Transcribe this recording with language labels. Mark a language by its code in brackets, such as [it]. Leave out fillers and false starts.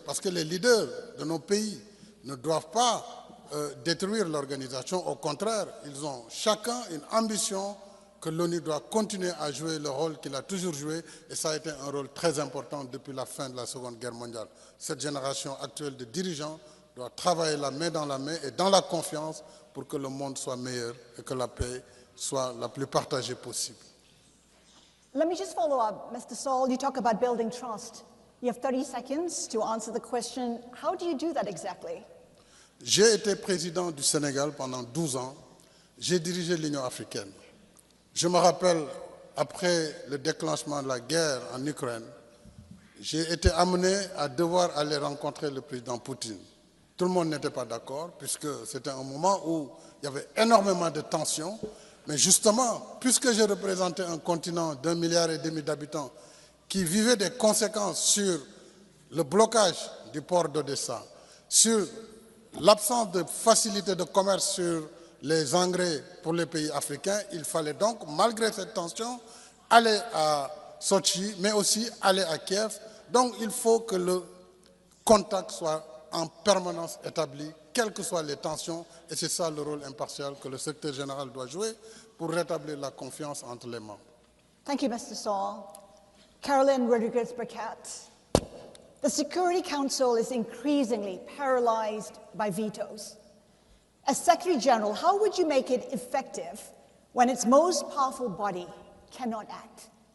[fr] Parce que les leaders de nos pays ne doivent pas détruire l'organisation. Au contraire, ils ont chacun une ambition que l'ONU doit continuer à jouer le rôle qu'il a toujours joué, et ça a été un rôle très important depuis la fin de la Seconde Guerre mondiale. Cette génération actuelle de dirigeants doit travailler la main dans la main et dans la confiance pour que le monde soit meilleur et que la paix soit la plus partagée possible. [en] Let me just follow up. Mr. Saul, you talk about building trust. You have 30 seconds to answer the question. How do you do that exactly? [fr] J'ai été président du Sénégal pendant 12 ans. J'ai dirigé l'Union africaine. Je me rappelle, après le déclenchement de la guerre en Ukraine, j'ai été amené à devoir aller rencontrer le président Poutine. Tout le monde n'était pas d'accord, puisque c'était un moment où il y avait énormément de tensions. Mais justement, puisque j'ai représenté un continent d'1,5 milliard d'habitants qui vivait des conséquences sur le blocage du port d'Odessa, sur l'absence de facilité de commerce sur les engrais pour les pays africains, il fallait donc, malgré cette tension, aller à Sochi, mais aussi aller à Kiev. Donc il faut que le contact soit en permanence établi, quelles que soient les tensions, et c'est ça le rôle impartial que le secrétaire général doit jouer pour rétablir la confiance entre les membres. [en] Thank you, Mr. Saul. Caroline Rodriguez-Burkett. The Security Council is increasingly paralyzed by vetoes. As Secretary General, how would you make it effective when its most powerful body cannot act?